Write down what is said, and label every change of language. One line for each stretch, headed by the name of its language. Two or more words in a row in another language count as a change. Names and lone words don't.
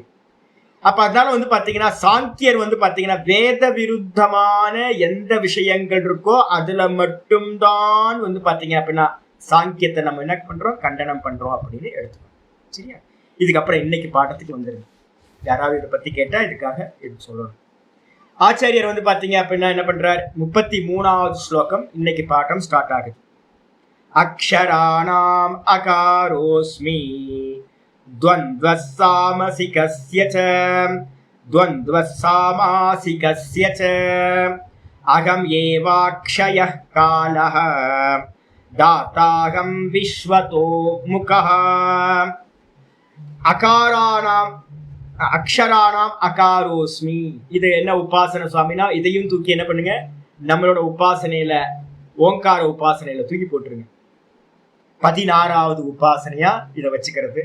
Tamil: அப்ப அதனால வந்து பாத்தீங்கன்னா சாங்கியர் வந்து பாத்தீங்கன்னா வேத விருத்தமான எந்த விஷயங்கள் இருக்கோ அதுல மட்டும்தான் வந்து பாத்தீங்க அப்படின்னா சாங்கியத்தை நம்ம என்ன பண்றோம், கண்டனம் பண்றோம் அப்படின்னு எடுத்துக்கணும். சரியா? இதுக்கப்புறம் இன்னைக்கு பாடத்துக்கு வந்துருங்க. யாராவது இதை பத்தி கேட்டா இதுக்காக இது சொல்லணும். ஆச்சாரியர் வந்து பாத்தீங்க அப்படின்னா என்ன பண்றார், 33வது ஸ்லோகம் இன்னைக்கு பாடம் ஸ்டார்ட் ஆகுது.
Sanskrit: अक्षराणाम् अकारोऽस्मि द्वन्द्वः सामसिकस्य च द्वन्द्वः सामासिकस्य च अहम् एवाक्षयः कालः दाताहम् विश्वतो मुखः. अकाराणाम् अक्षराणाम् अकारोऽस्मि.
Tamil: இது என்ன உபாசனை சுவாமினா, இதையும் தூக்கி என்ன பண்ணுங்க, நம்மளோட உபாசனையில ஓங்கார உபாசனையில தூக்கி போட்டுருங்க. 16வது உபாசனையா இதை வச்சுக்கிறது.